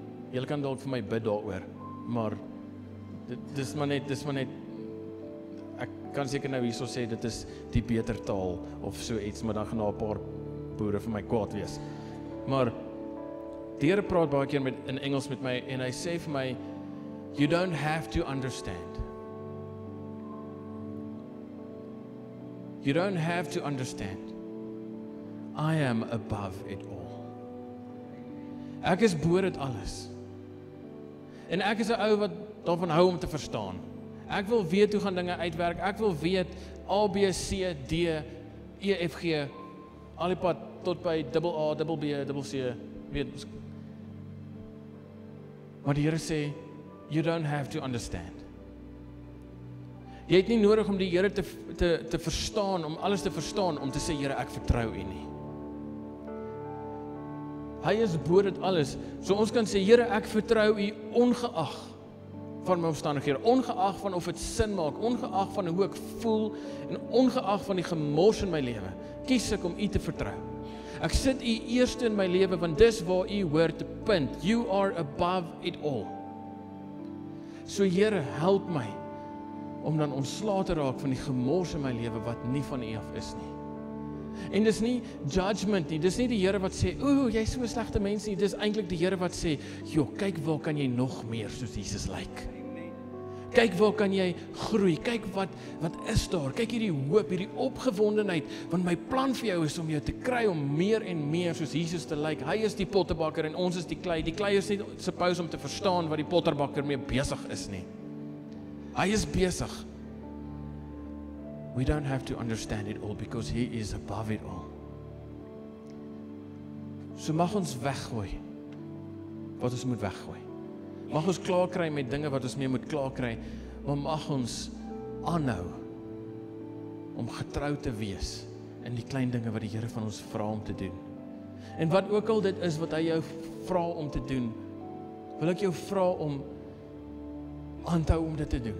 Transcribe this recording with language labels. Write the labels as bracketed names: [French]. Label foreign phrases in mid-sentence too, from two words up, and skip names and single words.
[Afrikaans] Julle kan dalk vir my bid daaroor, maar dis maar net, ek kan seker nou hierso sê, dit is die beter taal, of so iets, maar dan gaan daar 'n paar boere vir my kwaad wees. Maar, die Here praat baie keer in Engels met my, en hy sê vir my, [English] you don't have to understand. You don't have to understand. I am above it all. [Afrikaans] Ek is bo dit alles. En ek is 'n ou wat daarvan hou om te verstaan. Ek wil weet hoe gaan dinge uitwerk. Ek wil weet A, B, C, D, E, F, G, al die pad tot by AA, B, C, weet. Maar die Here sê, [English] you don't have to understand. [Afrikaans] Jy het nie nodig om die Here te verstaan, om alles te verstaan, om te sê, Here, ek vertrou U nie. Hy is bo dit alles. So ons kan sê, Here, ek vertrou U ongeag van my omstandighede, ongeag van of dit sin maak, ongeag van hoe ek voel, en ongeag van die gemors in my lewe, kies ek om U te vertrou. Ek sit U eerste in my lewe, want dis waar U hoort, punt. [English] You are above it all. [Afrikaans] So Here, help my, om dan ontslae te raak van die gemors in my lewe, wat nie van U af is nie. En dis nie judgment nie, dis nie die Here wat sê, jy is so 'n slegte mens nie, dis eintlik die Here wat sê, kyk waar kan jy nog meer soos Jesus lyk. Kyk waar kan jy groei, kyk wat is daar, kyk hierdie hoop, hierdie opgewondenheid, want my plan vir jou is om jou te kry om meer en meer soos Jesus te lyk. Hy is die pottebakker en ons is die klei is nie suppose om te verstaan wat die potterbakker mee besig is nie. Hy is besig. [English] We don't have to understand it all because he is above it all. [Afrikaans] So mag ons weggooi wat ons moet weggooi. Mag ons klaar kry met dinge wat ons mee moet klaar kry, maar mag ons aanhou om getrou te wees in die klein dinge wat die Here van ons vra om te doen. En wat ook al dit is wat hy jou vra om te doen, wil ek jou vra om aan te hou om dit te doen.